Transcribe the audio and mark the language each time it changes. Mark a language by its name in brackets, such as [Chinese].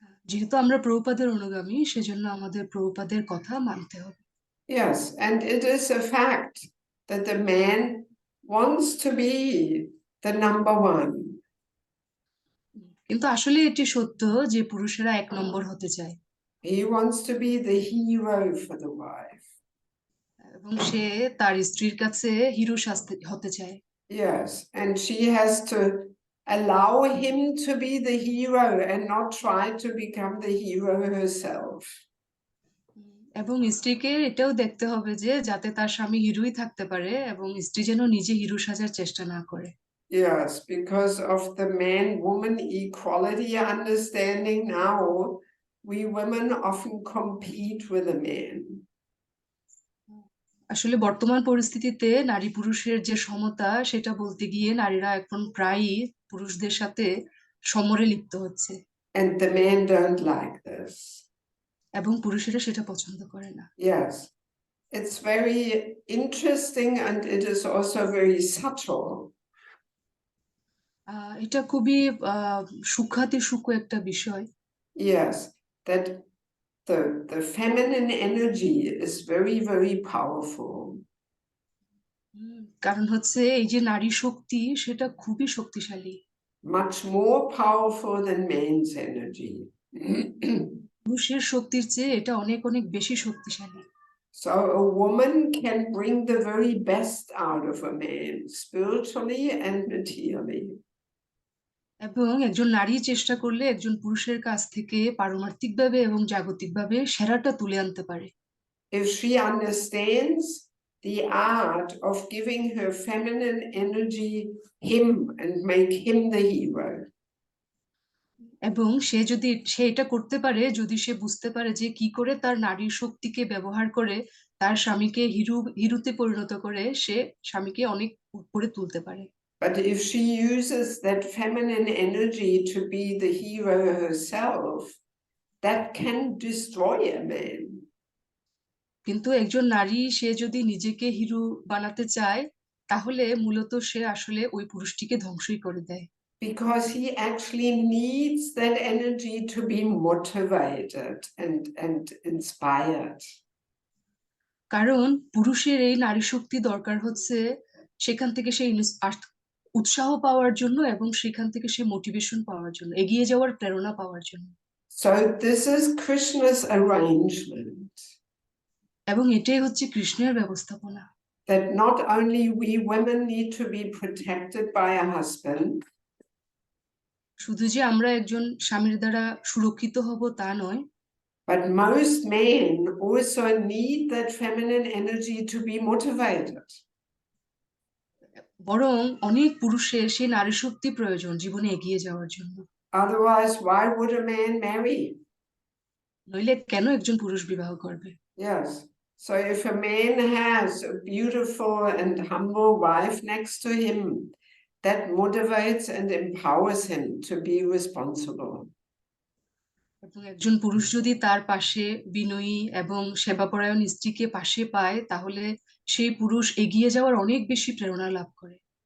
[Bangla] যেহেতু আমরা প্রভুপাদের অনুগামী, সেজন্য আমাদের প্রভুপাদের কথা মানতে হবে। [English] Yes, and it is a fact that the man wants to be the number one. [Bangla] কিন্তু আসলে এটি সত্য যে পুরুষেরা এক নম্বর হতে চায় [English] He wants to be the hero for the wife. [Bangla] এবং সে তার স্ত্রীর কাছে হিরো হতে চায়। [English] Yes, and she has to allow him to be the hero and not try to become the hero herself. [Bangla] এবং স্ত্রীকে এটাও দেখতে হবে যে যাতে তার স্বামী হিরোই থাকতে পারে এবং স্ত্রী যেন নিজে হিরো সাজার চেষ্টা না করে। [English] Yes, because of the man-woman equality understanding now, we women often compete with the man. [Bangla] আসলে বর্তমান পরিস্থিতিতে নারী পুরুষের যে সমতা সেটা বলতে গিয়ে নারীরা এখন প্রায়ই পুরুষদের সাথে সমরে লিপ্ত হচ্ছে [English] And the men don't like this. [Bangla] এবং পুরুষেরা সেটা পছন্দ করে না। [English] Yes, it's very interesting and it is also very subtle. [Bangla] এটা খুবই সূক্ষ্ম একটা বিষয়। [English] Yes, that the feminine energy is very, very powerful. [Bangla] কারণ হচ্ছে এই যে নারী শক্তি সেটা খুবই শক্তিশালী, [English] Much more powerful than man's energy. [Bangla] পুরুষের শক্তির চেয়ে এটা অনেক অনেক বেশি শক্তিশালী। [English] So a woman can bring the very best out of a man, spiritually and materially. [Bangla] এবং একজন নারী চেষ্টা করলে একজন পুরুষের কাছ থেকে পারমার্থিকভাবে এবং জাগতিকভাবে সেরাটা তুলে আনতে পারে। [English] If she understands the art of giving her feminine energy him and make him the hero. [Bangla] এবং সে এটা করতে পারে যদি সে বুঝতে পারে যে কি করে তার নারীর শক্তিকে ব্যবহার করে তার স্বামীকে হিরোতে পরিণত করে সে স্বামীকে অনেক উপরে তুলতে পারে। [English] But if she uses that feminine energy to be the hero herself, that can destroy a man. [Bangla] কিন্তু একজন নারী সে যদি নিজেকে হিরো বানাতে চায় তাহলে মূলত সে আসলে ওই পুরুষটিকে ধ্বংসই করে দেয়। [English] Because he actually needs that energy to be motivated and inspired. [Bangla] কারণ পুরুষের এই নারী শক্তি দরকার হচ্ছে সেখান থেকে সে উৎসাহ পাওয়ার জন্য এবং সেখান থেকে সে মোটিভেশন পাওয়ার জন্য, এগিয়ে যাওয়ার প্রেরণা পাওয়ার জন্য। [English] So this is Krishna's arrangement. [Bangla] এবং এটাই হচ্ছে কৃষ্ণের ব্যবস্থাপনা। [English] That not only we women need to be protected by a husband, [Bangla] শুধু যে আমরা একজন স্বামীর দ্বারা সুরক্ষিত হব তা নয়, [English] but most men also need that feminine energy to be motivated. [Bangla] বরং অনেক পুরুষের সেই নারী শক্তি প্রয়োজন জীবনে এগিয়ে যাওয়ার জন্য। [English] Otherwise, why would a man marry? [Bangla] নইলে কেন একজন পুরুষ বিবাহ করবে? [English] Yes. So if a man has a beautiful and humble wife next to him, that motivates and empowers him to be responsible. [Bangla] এবং একজন পুরুষ যদি তার পাশে বিনয়ী এবং সেবাপরায়ণ স্ত্রীকে পাশে পায় তাহলে সেই পুরুষ এগিয়ে যাওয়ার অনেক বেশি প্রেরণা লাভ করে।